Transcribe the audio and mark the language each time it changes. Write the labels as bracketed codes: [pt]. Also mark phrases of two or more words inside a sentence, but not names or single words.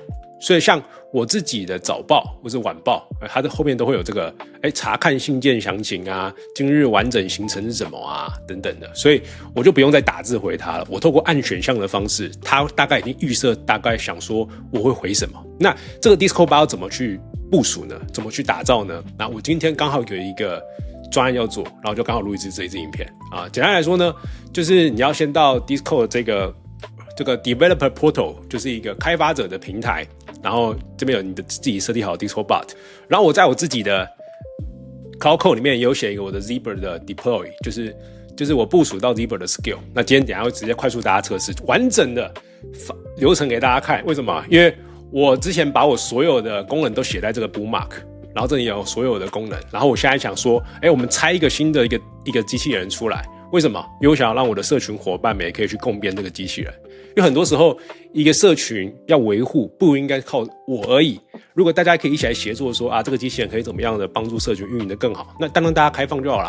[zh] 所以像我自己的早報或是晚報，它的後面都會有這個查看信件詳情啊，今日完整行程是什麼啊等等的，所以我就不用再打字回他了。我透過按選項的方式，他大概已經預設大概想說我會回什麼。那這個 Discord Bot 要怎麼去部署呢？怎麼去打造呢？那我今天剛好有一個專案要做，然後就剛好錄一支這一支影片啊。簡單來說呢，就是你要先到 Discord 這個 Developer Portal，就是一個開發者的平台，然後這邊有你的自己設定好的 Discord Bot， 然後我在我自己的 Cloudcode 裡面也有寫一個我的 Zebra 的 Deploy， 就是我部署到 Zebra 的 Skill。那今天等一下會直接快速大家測試完整的流程給大家看。為什麼？因為我之前把我所有的功能都寫在這個 Bookmark，然後這裡有所有的功能，然後我現在想說，我們拆一個新的一個机器人出來。為什麼？因為我想要讓我的社群夥伴們也可以去共編這個機器人。因為很多時候，一個社群要維護，不應該靠我而已。如果大家可以一起來協作說這個機器人可以怎麼樣的幫助社群運營的更好，那當然大家開放就好啦。